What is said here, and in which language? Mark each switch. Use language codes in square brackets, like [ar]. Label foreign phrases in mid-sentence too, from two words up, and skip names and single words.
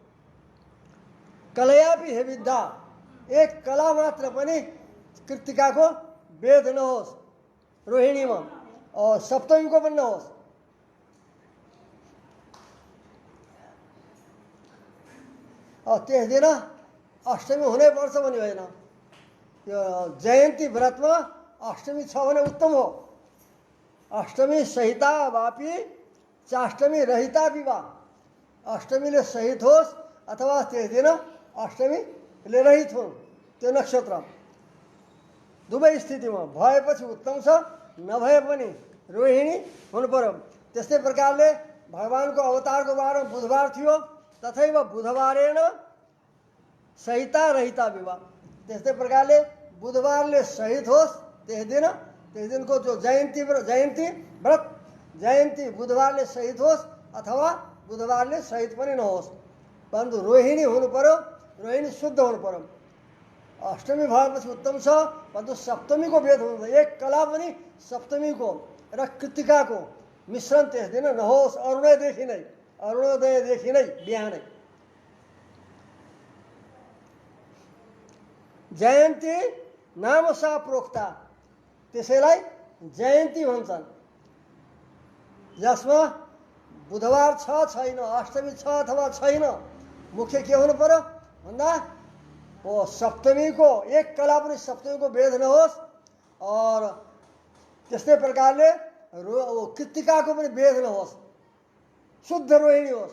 [sa] कलयापि हे विद्या, [ne] एक कला मात्र पनि कृत्तिकाको भेद नहोस् रोहिणीमा, और सप्तमीको पनि नहोस्। त्यस दिन अष्टमी हुनैपर्छ भन्ने होइन। यो जयन्ती व्रतमा अष्टमी छ भने उत्तम हो। [sa] अष्टमी सहिता वापी चाष्टमी रहिता विवाह। [ne] अष्टमीले सहित होस् अथवा त्यस दिन अष्टमीले रहित हुन्, त्यो नक्षत्र दुवै स्थितिमा भएपछि उत्तम छ, नभए पनि रोहिणी हुनु पर्यो। त्यस्तै प्रकारले भगवानको अवतारको बारमा बुधबार थियो, [sa] तथैव बुधबारेण सहिता रहिता विवाह। [ne] त्यस्तै प्रकारले बुधबारले सहित होस् त्यस दिनको जो जयन्ती व्रत, जयन्ती बुधबारले सहित होस् अथवा बुधबारले सहित पनि नहोस्, परन्तु रोहिणी हुनु पर्यो, रोहिणी शुद्ध हुनु पर्यो। अष्टमी भएपछि उत्तम छ, परन्तु सप्तमीको भेद हुनु, एक कला पनि सप्तमीको र कृत्तिकाको मिश्रण त्यस दिन नहोस्। अरुणोदयदेखि नै बिहानै। [sa] जयन्ती नाम सा प्रोक्ता, [ne] त्यसैलाई जयन्ती भन्छन्, जसमा बुधबार छैन, अष्टमी छ अथवा छैन। मुख्य के हुनु पर्यो भन्दा वो सप्तमीको एक कला पनि सप्तमीको भेद नहोस्, और त्यस्तै प्रकारले कृत्तिकाको पनि भेद नहोस्, शुद्ध रोहिणी होस्।